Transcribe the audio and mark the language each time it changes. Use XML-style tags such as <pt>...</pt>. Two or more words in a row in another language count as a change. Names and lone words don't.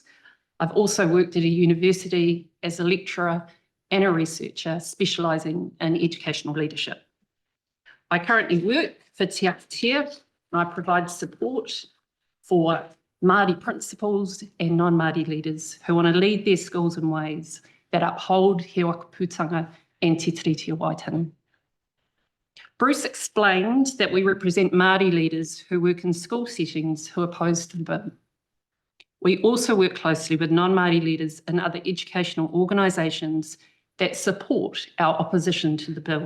<en>I've also worked at a university as a lecturer and a researcher specialising in educational leadership. I currently work for Te Akatea, and I provide support for Māori principals and non-Māori leaders who want to lead their schools in ways that uphold he wakaputanga and te tiriti o Waitangi. Bruce explained that we represent Māori leaders who work in school settings who oppose the bill. We also work closely with non-Māori leaders in other educational organisations that support our opposition to the bill.</en>